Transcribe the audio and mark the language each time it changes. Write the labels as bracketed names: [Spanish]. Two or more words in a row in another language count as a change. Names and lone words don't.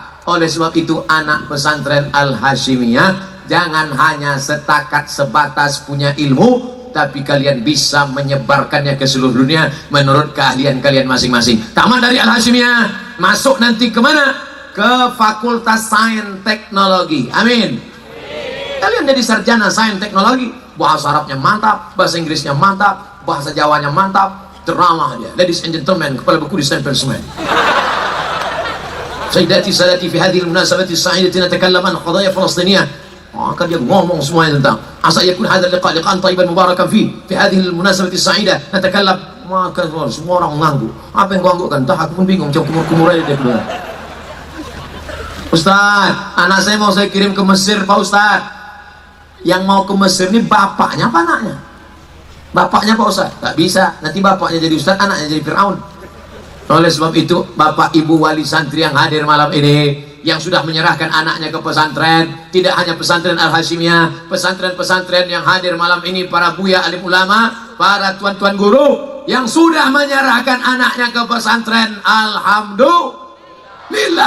[Indonesian] Oleh sebab itu anak pesantren Al-Hashimiyah, jangan hanya sebatas punya ilmu, tapi kalian bisa menyebarkannya ke seluruh dunia menurut keahlian kalian masing-masing. Tamat dari Al-Hashimiyah, masuk nanti kemana? Ke Fakultas Sains Teknologi. Amin. Kalian jadi sarjana sains teknologi, bahasa Arabnya mantap, bahasa Inggrisnya mantap, bahasa Jawanya mantap, drama dia. [English] Ladies and gentlemen, [Indonesian] kepala buku disempel semua. [Arabic] سيداتي سادتي في هذه المناسبة السعيدة نتكلم عن قضايا فلسطينية. [Indonesian] maka dia ngomong semuanya tentang [Arabic] عسى يكون هذا لقاء طيبا مباركا في هذه المناسبة السعيدة نتكلم, [Indonesian] maka semua orang mengangguk. Apa yang kau anggukkan? Entah, aku pun bingung, macam kumur-kumur aja dia keluar. Ustaz, anak saya mau saya kirim ke Mesir Pak Ustaz. Yang mau ke Mesir ini bapaknya apa anaknya? Bapaknya Pak Ustaz. Tak bisa, nanti bapaknya jadi Ustaz, anaknya jadi Fir'aun. Oleh sebab itu, Bapak Ibu wali santri yang hadir malam ini, yang sudah menyerahkan anaknya ke pesantren, tidak hanya pesantren Al-Hashimiyah, pesantren-pesantren yang hadir malam ini, para buya alim ulama, para tuan-tuan guru yang sudah menyerahkan anaknya ke pesantren, alhamdulillah.